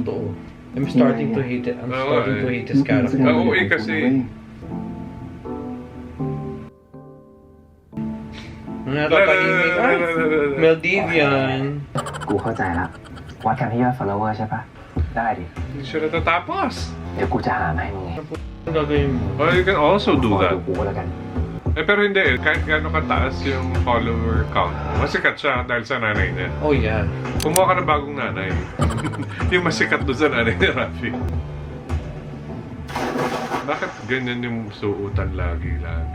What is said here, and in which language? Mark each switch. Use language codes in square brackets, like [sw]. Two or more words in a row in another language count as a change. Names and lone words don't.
[tl] Totoo. [en] I'm starting to hate it. I'm [tl] Oo, [en] starting to [tl] eh. [en] hate his character. [tl] Oo, kasi... Nakakahimik. Ay, Maldivian. [th] กูเข้าใจละวัดกันที่ยอด follower ใช่ปะได้ดิ [tl] Hindi siya natatapos. [th] เดี๋ยวกูจะหามาให้มึงไง [tl] Ano gagawin mo? [en] Well, you can also do [th] ขอ [en] that. [th] ดูกูก็แล้วกัน [tl] Eh, pero hindi eh. Kahit gaano kataas yung [en] follower count, [tl] masikat siya dahil sa nanay niya. [en] Oh, yeah. [tl] Kumuha ka ng bagong nanay. Yung masikat doon sa nanay ni Rafi. Bakit ganyan yung suotan lagi-lagi?